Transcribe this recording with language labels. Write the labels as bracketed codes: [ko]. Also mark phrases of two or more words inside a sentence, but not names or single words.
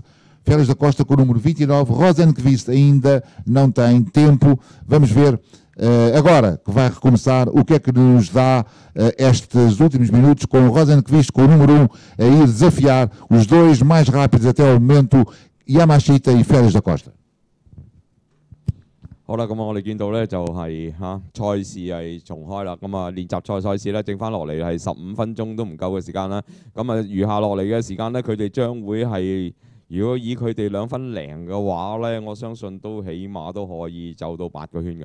[pt] Félix da Costa com o número 29, Rosenqvist ainda não tem tempo. Vamos ver agora que vai recomeçar o que é que nos dá estes últimos minutos, com o Rosenqvist com o número 1 a ir desafiar os 2 mais rápidos até ao momento, Yamashita e Félix da Costa. [yue] 好啦，咁我哋見到咧就係賽事係重開啦，咁啊練習賽事咧剩翻落嚟係15分鐘都唔夠嘅時間啦，咁啊餘下落嚟嘅時間咧，佢哋將會係如果以佢哋2分零嘅話咧，我相信都起碼都可以走到8個圈㗎。